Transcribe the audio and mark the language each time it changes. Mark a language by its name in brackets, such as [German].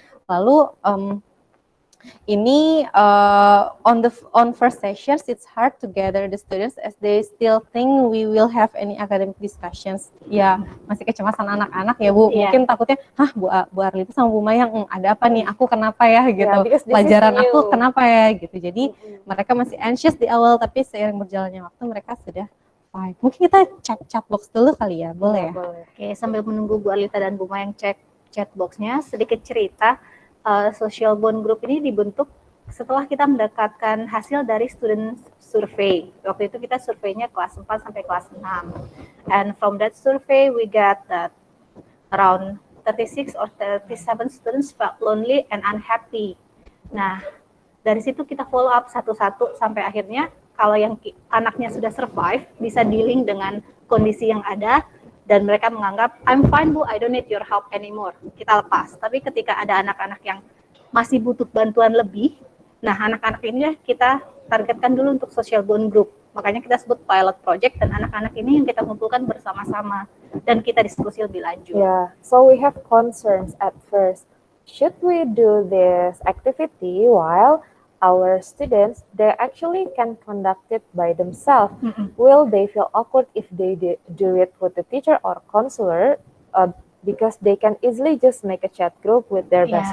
[Indonesian] Lalu ini [English] on first sessions it's hard to gather the students as they still think we will have any academic discussions. [Indonesian] Ya, masih kecemasan anak-anak ya, Bu. Mungkin takutnya, Bu Arlita sama Bu Mayang, ada apa nih? Aku kenapa ya gitu? Pelajaran aku kenapa ya gitu. Jadi mereka masih anxious di awal, tapi seiring berjalannya waktu mereka sudah fine. Mungkin kita cek chat box dulu kali ya, boleh ya? Boleh. Oke, sambil menunggu Bu Arlita dan Bu Mayang cek chat boxnya, sedikit cerita. Social bond group ini dibentuk setelah kita mendapatkan hasil dari student survey. Waktu itu kita surveinya kelas 4 sampai kelas 6. [English] And from that survey we got that around 36 or 37 students felt lonely and unhappy. [Indonesian] Nah, dari situ kita follow up satu-satu sampai akhirnya kalau yang anaknya sudah survive, bisa dealing dengan kondisi yang ada, dan mereka menganggap, [English] I'm fine, Bu, I don't need your help anymore. [Indonesian] Kita lepas. Tapi ketika ada anak-anak yang masih butuh bantuan lebih, nah anak-anak ini kita targetkan dulu untuk social bond group. Makanya kita sebut pilot project, dan anak-anak ini yang kita kumpulkan bersama-sama, dan kita diskusi lebih lanjut. [English] Yeah, so we have concerns at first. Should we do this activity while our students, they actually can conduct it by themselves? Will they feel awkward if they do it with the teacher or counselor? because they can easily just make a chat group with their best